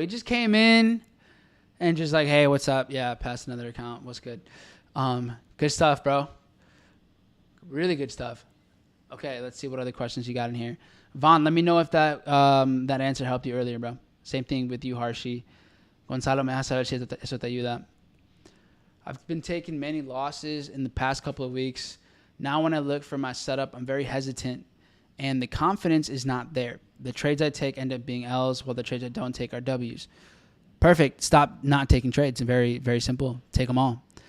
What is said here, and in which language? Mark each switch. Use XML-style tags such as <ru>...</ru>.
<en>He just came in and just like, hey, what's up? Yeah, passed another account. What's good? Good stuff, bro. Really good stuff. Okay, let's see what other questions you got in here. Vaughn, let me know if that answer helped you earlier, bro. Same thing with you, Harshi.</en> <es>Gonzalo, me deja saber si eso te ayuda.</es> <en>I've been taking many losses in the past couple of weeks. Now when I look for my setup, I'm very hesitant, and the confidence is not there. The trades I take end up being L's, while the trades I don't take are W's. Perfect. Stop not taking trades. Very, very simple. Take them all.</en>